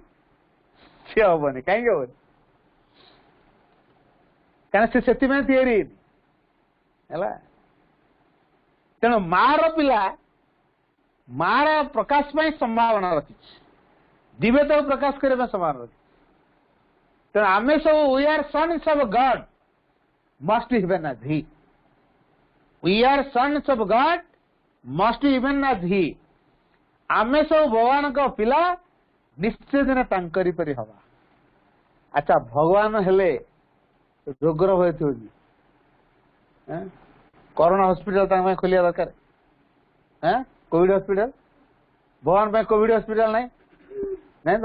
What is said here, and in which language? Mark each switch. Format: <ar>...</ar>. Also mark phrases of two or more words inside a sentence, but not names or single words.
<or>ସିଏ ହବନି। କାହିଁକି ହବନି? କାରଣ ସେ ସେଥିପାଇଁ ତିଆରି ହେଇନି ହେଲା। ତେଣୁ ମାର ପିଲା ମାର ପ୍ରକାଶ ପାଇଁ ସମ୍ଭାବନା ରଖିଛି, ଦିବ୍ୟତାକୁ ପ୍ରକାଶ କରିବା ପାଇଁ ସମ୍ଭାବନା ରଖିଛି। ତେଣୁ ଆମେ ସବୁ</or> <en>we are sons of God must even as he, we are sons of God must even as he,</en> <or>ଆମେ ସବୁ ଭଗବାନଙ୍କ ପିଲା ନିଶ୍ଚୟ ଦିନ ତାଙ୍କରି ପରି ହବା। ଆଚ୍ଛା ଭଗବାନ ହେଲେ ରୋଗର ଭୟ ଥିବ କି?</or> <en>Corona hospital</en> <or>ତାଙ୍କ ପାଇଁ ଖୋଲିବା ଦରକାର।</or> <en>Covid hospital</en> <or>ଭଗବାନ ପାଇଁ</or> <en>Covid hospital</en> <or>ନାହିଁ ନାଇଁ ତ?</or>